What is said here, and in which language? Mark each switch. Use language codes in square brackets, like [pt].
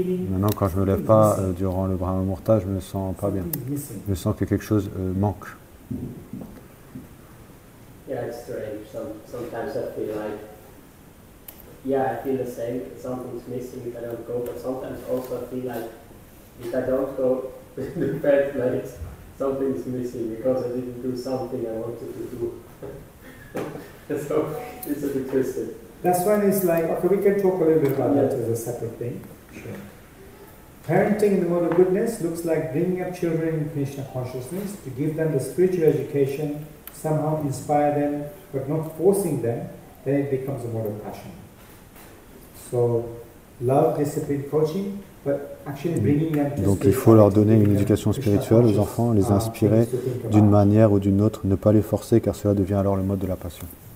[fr] Maintenant, quand je ne me lève pas durant le Brahma Muhurta, je me sens pas bien. Je sens que quelque chose manque. [en] Yeah, it's strange. Sometimes I feel like, yeah, I feel the same. Something's missing if I don't go, but sometimes also I feel like if I don't go to the bed late, something's missing because I didn't do something I wanted to do. So it's a bit twisted. That's when it's like, okay, we can talk a little bit about that as a separate thing. Sure. Parenting in the mode of goodness looks like bringing up children in Krishna consciousness to give them the spiritual education, somehow inspire them, but not forcing them, then it becomes a mode of passion. So, love, discipline, coaching, but actually bringing them to. [fr] Donc il faut leur donner une éducation spirituelle aux enfants, les inspirer d'une manière ou d'une autre, ne pas les forcer car cela devient alors le mode de la passion.